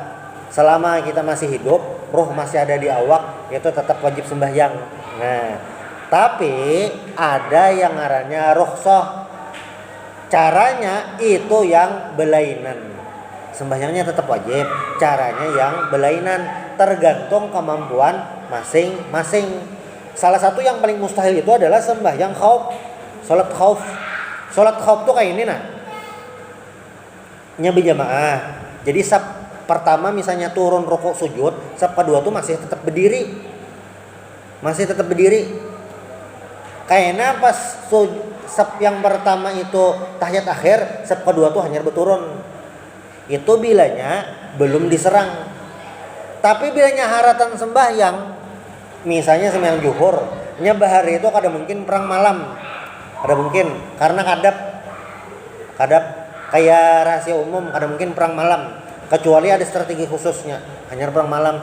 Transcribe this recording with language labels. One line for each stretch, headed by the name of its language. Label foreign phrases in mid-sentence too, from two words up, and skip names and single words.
Banjar: Selama kita masih hidup, roh masih ada di awak, itu tetap wajib sembahyang. Nah, tapi ada yang ngarannya rukhsah. Caranya itu yang belainan. Sembahyangnya tetap wajib, caranya yang belainan, tergantung kemampuan masing-masing. Salah satu yang paling mustahil itu adalah sembahyang khauf, salat khauf. Salat khauf tuh kayak ini nah. Nya berjamaah. Jadi saf pertama misalnya turun rukuk sujud, saf kedua tuh masih tetap berdiri. Masih tetap berdiri. Kayaknya pas saf yang pertama itu tahiyat akhir, saf kedua tuh hanya berturun. Itu bilanya belum diserang. Tapi bilanya haratan sembahyang, misalnya sembahyang zuhur, nya bahari itu kada mungkin perang malam. Ada mungkin karena kadap kayak rahasia umum, kada mungkin perang malam kecuali ada strategi khususnya, hanya perang malam.